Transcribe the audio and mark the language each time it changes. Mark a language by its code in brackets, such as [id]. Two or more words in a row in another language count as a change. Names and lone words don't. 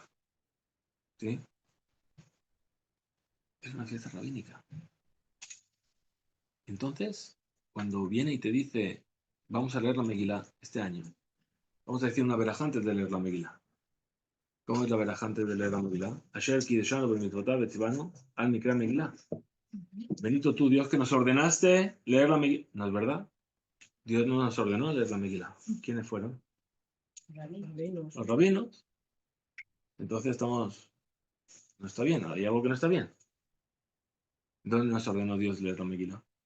[es] ¿Sí? Es una fiesta rabínica. Entonces, cuando viene y te dice, vamos a leer la Megilá este año, vamos a decir una verajá antes de leer la Megilá. ¿Cómo es la verajá antes de leer la Megilá? [he] אשר קדשנו במצוותיו וציונו על מקרא מגילה. [es] Bendito tú, Dios, que nos ordenaste leer la Megilá. ¿No es verdad? Dios no nos ordenó leer la Megilá. ¿Quiénes fueron? Los rabinos. Entonces estamos... No está bien, hay algo que no está bien. ¿Dónde nos ordenó Dios leer la Megilá?